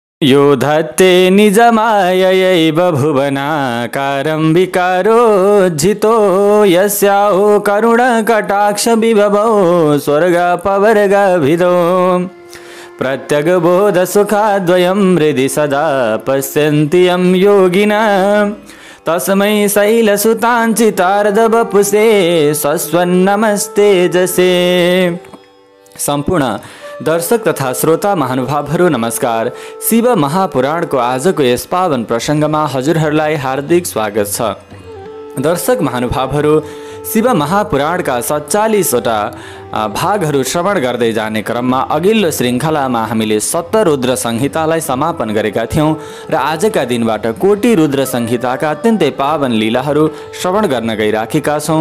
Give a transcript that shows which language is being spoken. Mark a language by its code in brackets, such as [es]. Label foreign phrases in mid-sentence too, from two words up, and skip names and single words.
[sa] यो धत्ते निजमायैव भुवनाकारं विकारोज्झितो यस्याहो करुणकटाक्षविभवो स्वर्गपवर्गभिदो प्रत्यगबोधसुखाद्वयं हृदि सदा पश्यन्ति यं योगिनः तस्मै शैलसुताञ्चितार्धवपुषे सस्वन्नमस्ते जसे। [ne] सम्पूर्ण दर्शक तथा श्रोता महानुभावहरू नमस्कार। शिव महापुराणको आजको यस पावन प्रसङ्गमा हजुरहरूलाई हार्दिक स्वागत छ। दर्शक महानुभावहरू, शिव महापुराणका 47वटा भागहरू श्रवण गर्दै जाने क्रममा अघिल्लो श्रृङ्खलामा हामीले सप्तरुद्र संहितालाई समापन गरेका थियौँ र आजका दिनबाट कोटी रुद्र संहिताका अत्यन्तै पावन लीलाहरू श्रवण गर्न गइराखेका छौँ।